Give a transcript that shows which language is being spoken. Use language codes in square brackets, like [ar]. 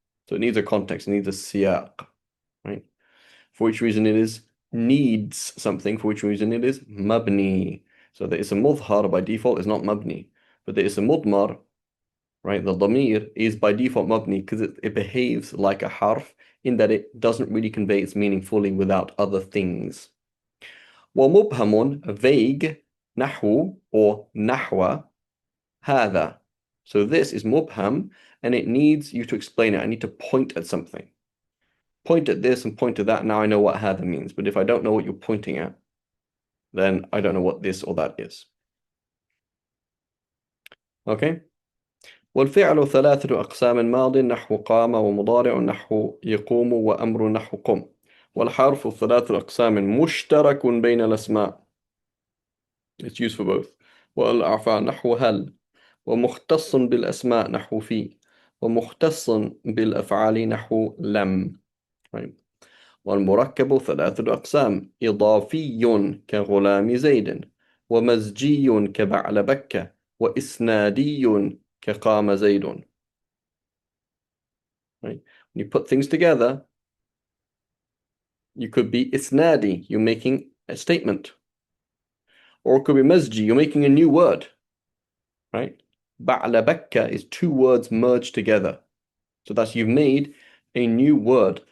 [en] So it needs a context, it needs a siyaq, right? For which reason it is needs something, for which reason it is mabni. So the ism mudhar by default is not mabni, but the ism mudmar, right, the dhamir is by default mabni because it behaves like a harf in that it doesn't really convey its meaning fully without other things. [ar] ومبهم, vague, نحو or نحو هذا. [en] So this is mubham and it needs you to explain it. I need to point at something. Point at this and point at that. Now I know what هذا means. But if I don't know what you're pointing at, then I don't know what this or that is. Okay? [ar] والفعل ثلاثة أقسام ماض نحو قام ومضارع نحو يقوم وأمر نحو قم والحرف ثلاثة أقسام مشترك بين الأسماء. [en] It's used for both. [ar] والأعفاء نحو هل ومختص بالأسماء نحو في، ومختص بالأفعال نحو لم. [en] right. [ar] والمركب ثلاثة أقسام: إضافي كغلام زيد، ومزجي كبعل بكة، وإسنادي كقام زيد. [en] Right? When you put things together, you could be isnadi, you're making a statement. Or it could be mazji, you're making a new word. Right? Ba'la bakka is two words merged together. So that's you've made a new word.